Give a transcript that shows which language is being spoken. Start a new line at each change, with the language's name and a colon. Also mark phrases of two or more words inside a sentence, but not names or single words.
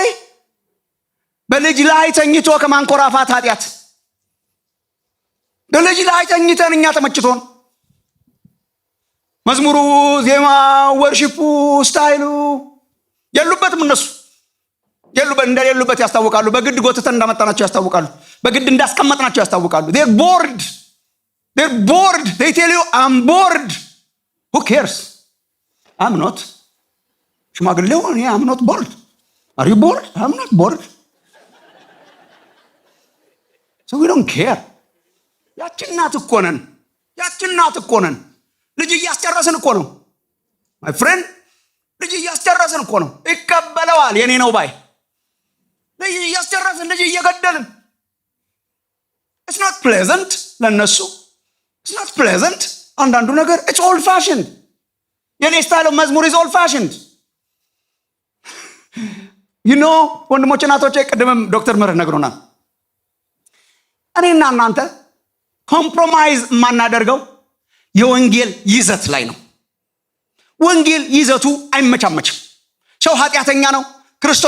Amharic: በልጅ ላይ ተኝቶ ከማንኮራፋት ኃጢአት በልጅ ላይ ተኝተን እኛ ተመችቶን መዝሙሩ፣ ዜማ፣ ወርሺፑ፣ ስታይሉ የሉበትም። እነሱ እንደሌሉበት ያስታውቃሉ። በግድ ጎትተን እንዳመጣናቸው ያስታውቃሉ። በግድ እንዳስቀመጥናቸው ያስታውቃሉ።
English: they're bored. They tell you I'm bored. Who cares? I'm not.
Amharic: ሽማግሌው እኔ
English: I'm not bored. Are you bored? I'm not bored. So we don't care.
Amharic: ያችን እናት እኮ ነን። ልጅ እያስጨረስን እኮ ነው
English: my friend።
Amharic: ልጅ እያስጨረስን እኮ ነው። ይቀበለዋል የኔ ነው ባይ። ልጅ እያስጨረስን፣ ልጅ እየገደልን።
English: It's not pleasant
Amharic: ለነሱ።
English: It's not pleasant።
Amharic: አንዳንዱ ነገር
English: it's old fashioned።
Amharic: የኔ ስታይል መዝሙር
English: is old fashioned።
Amharic: ወንድሞቼ እናቶቼ፣ ቅድምም ዶክተር ምህረት ነግሮናል። እኔና እናንተ ኮምፕሮማይዝ የማናደርገው የወንጌል ይዘት ላይ ነው። ወንጌል ይዘቱ አይመቻመችም። ሰው ኃጢአተኛ ነው። ክርስቶስ